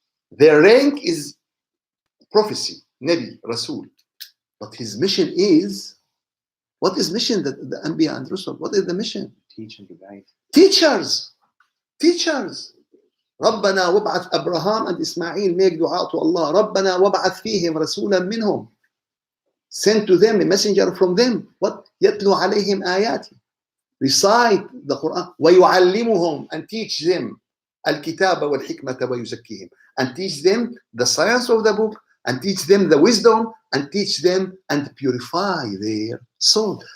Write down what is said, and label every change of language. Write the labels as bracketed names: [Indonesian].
[English] Their rank is prophecy, Nabi, Rasul. But his mission is, what is mission that the Anbiya and Rasul? What is the mission? Teach and guide. Teachers. [Arabic] ربنا وابعث [English] Abraham and Ismail make dua to Allah. [Arabic] ربنا وابعث فيهم رسولا منهم. [English] Send to them a messenger from them. What? [Arabic] يتلو عليهم آياتي. [English] Recite the Quran. [Arabic] ويعلمهم, [English] and teach them [Arabic] الكتاب والحكمة ويزكيهم, [English] and teach them the science of the book, and teach them the wisdom, and teach them and purify their soul.